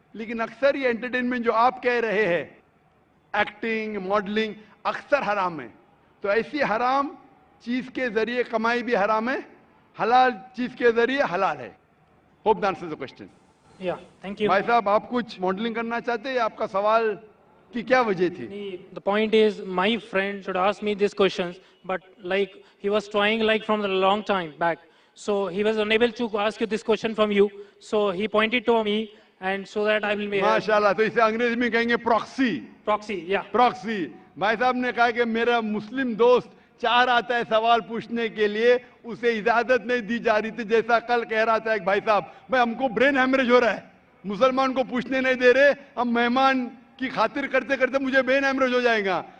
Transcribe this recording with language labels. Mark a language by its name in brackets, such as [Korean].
[Hindi] लेकिन अक्सर ये एंटरटेनमेंट जो आप कह रहे हैं, एक्टिंग, मॉडलिंग, अक्सर हराम है। तो ऐसी हराम चीज के जरिए कमाई भी हराम है, हलाल चीज के जरिए हलाल है। [English] Hope that answers the question. Yeah. Thank you. [Hindi] भाई साहब, आप कुछ मॉडलिंग करना चाहते हैं? आपका सवाल की क्या वजह थी? [English] The point is, my friend should ask me these questions, but like he was trying like from a long time back, so he was unable to ask you this question from you. So he pointed to me, and so that I will be [Hindi] माशाल्लाह। तो इसे अंग्रेजी में कहेंगे proxy. [English] proxy. Yeah. Proxy. [Hindi] भाई साहब ने कहा कि मेरा मुस्लिम दोस्त चाह रहा था सवाल पूछने के लिए, उसे इजाजत नहीं दी जा रही थी। जैसा कल कह रहा था एक भाई साहब, भाई हमको ब्रेन हैमरेज हो रहा है, मुसलमान को पूछने नहीं दे रहे, हम मेहमान की खातिर करते करते मुझे ब्रेन हैमरेज हो जाएगा।